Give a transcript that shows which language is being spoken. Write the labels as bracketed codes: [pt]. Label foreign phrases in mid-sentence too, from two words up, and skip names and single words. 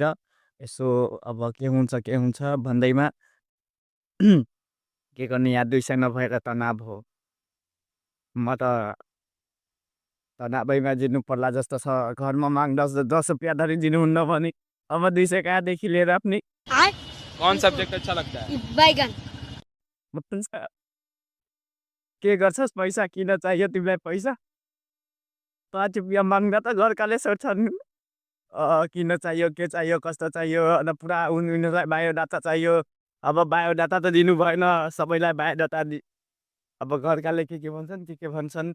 [ne] यसो अब के हुन्छ भन्दैमा के गर्ने, यहाँ 200 नभएर तनाव हो। म त तनावैमा जिर्नु पर्ला जस्तो छ। घरमा माग 10 रुपियाँ धरि दिनुहुन्न भने अब 200 कहाँदेखि लिएर आफ्नै आय [hi] कौन सब्जेक्ट अच्छा लगता है? बैगन [ne] हुन्छ। के गर्छस्, पैसा किन चाहियो तिमीलाई? पैसा 5 रुपियाँ माग्दा त घरकाले सोध्छन्। किन चाहियो, के चाहियो, कस्तो चाहियो, अन्त पुरा उनीहरूलाई बायोडाटा चाहियो। अब बायोडाटा त दिनु भएन, सबैलाई बायोडाटा अब घरकाले के भन्छन्, के भन्छन्।